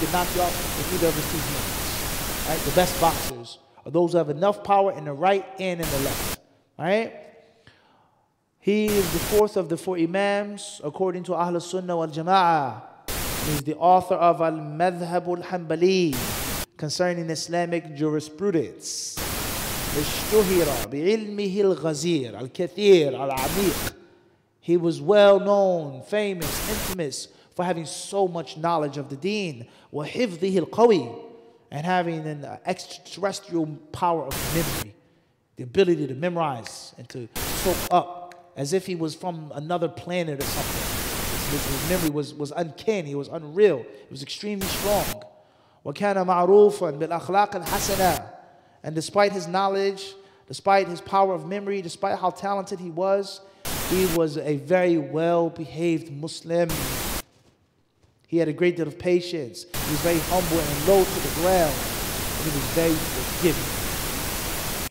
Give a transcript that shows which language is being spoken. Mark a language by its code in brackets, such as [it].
[en] He could knock you out with either of his two hands. Right? The best boxers are those who have enough power in the right and in the left. Right? He is the fourth of the 4 Imams according to Ahl Sunnah wal Jama'ah. He's the author of Al-Madhhab al-Hanbali concerning Islamic jurisprudence. [ar] اشتهر بعلمه الغزير الكثير العميق. [en] He was well known, famous, infamous for having so much knowledge of the deen. [ar] وحفظه القوي, [en] and having an extraterrestrial power of memory, the ability to memorize and to soak up as if he was from another planet or something. His memory was uncanny, it was unreal, it was extremely strong. [ar] وكان معروفا بالأخلاق الحسنة. [en] And despite his knowledge, despite his power of memory, despite how talented he was a very well-behaved Muslim. He had a great deal of patience. He was very humble and low to the ground. And he was very forgiving.